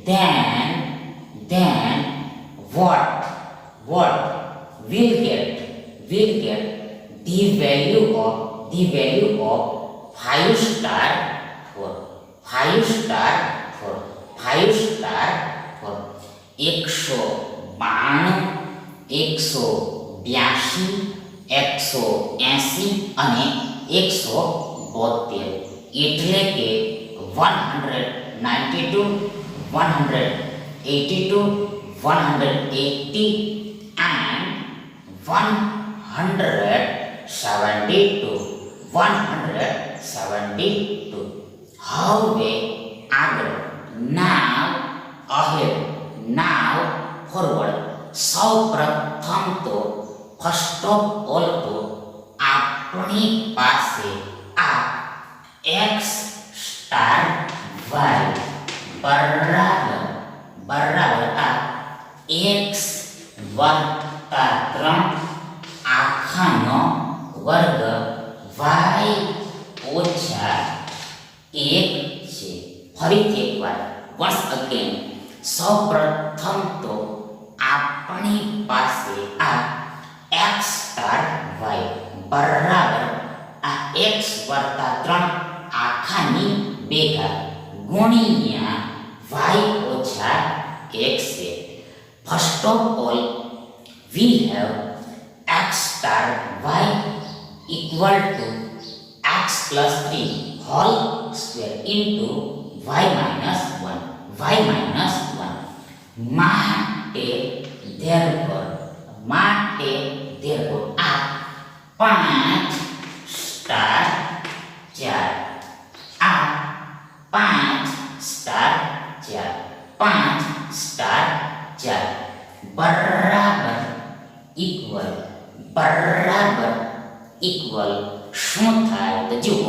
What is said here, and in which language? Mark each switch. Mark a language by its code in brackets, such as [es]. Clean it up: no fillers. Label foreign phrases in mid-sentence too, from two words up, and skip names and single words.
[en] then what will get the value of 5 star for 192 182 180 અને 172 [gu] એટલે કે [en] 192 182 180 and 172 [gu] હવે આગળ [en] now forward [gu] સૌ પ્રથમ તો [en] first of all [gu] તો આપણી પાસે આ x સ્ટાર y બરાબર આ x વત્તા 3 આખાનો વર્ગ y ઓછા 1 છે. ફરીથી એકવાર [en] once again [gu] સૌ પ્રથમ તો આપણી પાસે આ x સ્ટાર y બરાબર આ x વત્તા 3 આખાની ભેગા ગુણ્યા y ઓછા 1 છે. [en] first of all we have x star y equal to x plus 3 whole square into y minus 1 માટે therefore [gu] આ 5 સ્ટાર 4 આ 5 સ્ટાર 4 બરાબર ઇક્વલ શું થાય તો જુઓ